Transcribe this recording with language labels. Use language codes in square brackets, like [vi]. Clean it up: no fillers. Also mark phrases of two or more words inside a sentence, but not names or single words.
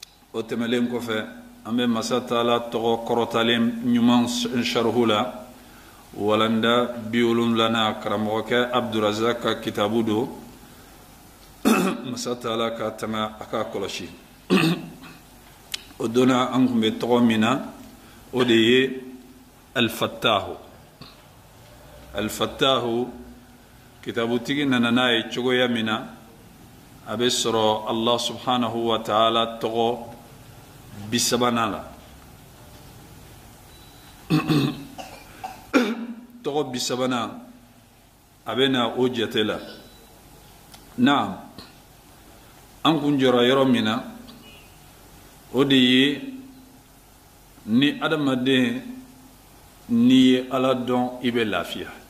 [bm] o temelen kɔfɛ an bɛ masa taala tɔgɔ kɔrɔtalen ɲuman sharhu la walanda 70 karamɔgɔkɛ abdurazak ka kitabu do masa taala ka tanga a ka kɔlɔsi o donna an kun bɛ tɔgɔ min na o de ye al-fattahu kitabutigi nana n'a ye cogoya min na a bɛ sɔrɔ [ar] الله سبحانه وتعالى [bm] tɔgɔ 30 la tɔgɔ 30 a bɛ na o jate la naam an kun jɔra yɔrɔ min na o de ye ni adamaden n'i ye Ala dɔn i bɛ lafiya